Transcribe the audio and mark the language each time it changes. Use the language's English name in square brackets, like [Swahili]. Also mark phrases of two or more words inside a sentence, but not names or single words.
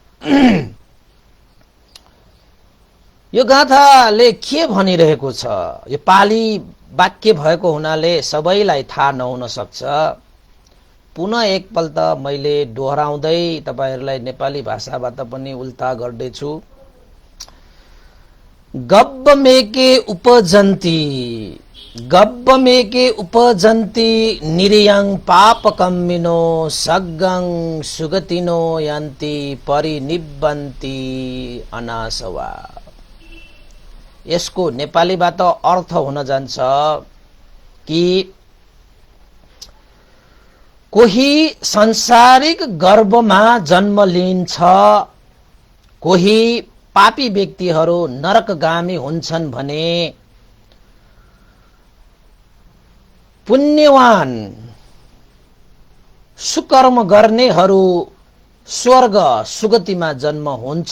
[Nepali] यो गाथाले के भनिरहेको छ, यो पाली वाक्य भएको हुनाले सबैलाई थाहा नहुन सक्छ। पुनः एकपल्ट मैले दोहोऱ्याउँदै तपाईहरुलाई नेपाली भाषाबाट पनि उल्टा गर्दैछु। [Pali] गब्बमेके उपजन्ति निरियं पापकम्मिनो सग्गं सुगतिनो यन्ति परिनिब्बन्ति अनासवा। [Nepali] यसको नेपालीबाट अर्थ हुन जान्छ कि कोही संसारिक गर्भमा जन्म लिन्छ, कोही पापी व्यक्तिहरू नरकगामी हुन्छन् भने पुण्यवान सुकर्म गर्नेहरू स्वर्ग सुगतिमा जन्म हुन्छ।